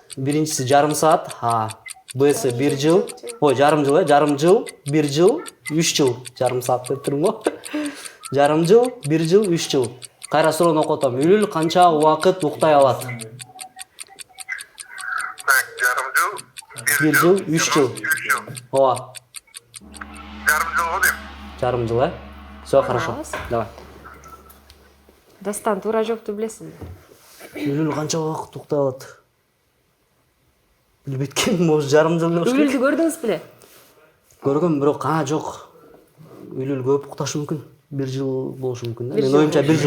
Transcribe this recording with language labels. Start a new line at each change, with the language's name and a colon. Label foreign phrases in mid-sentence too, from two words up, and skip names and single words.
Kyrgyz: Биринчиси жарым саат, Б'si 1 жыл, ой, жарым жыл, жарым жыл, 1 жыл, 3 жыл, жарым саат деп
Kazakh: тұрмын ғой.
Kyrgyz: Жарым жыл, 1 жыл, 3 жыл. Кайра суроону окутам. Үлүл канча убакыт уктай алат? Так, жарым жыл, 1 жыл, 3 жыл. 3 жыл. Ооба. Жарым жыл ғой дейм. Жарым жыл,
Russian: Все, хорошо. Давай.
Kyrgyz: Дастан туура жоопту билесизби? Үлүл канча убакыт уктай алат? Билбей кеткенмин, может, жарым жыл болуш керек. Үлүлдү көрдүңүз беле? Көргөм, бирок жок. Үлүл көп укташы мүмкүн. 1 жыл болушу мүмкүн да. Мен оюмча 1 жыл.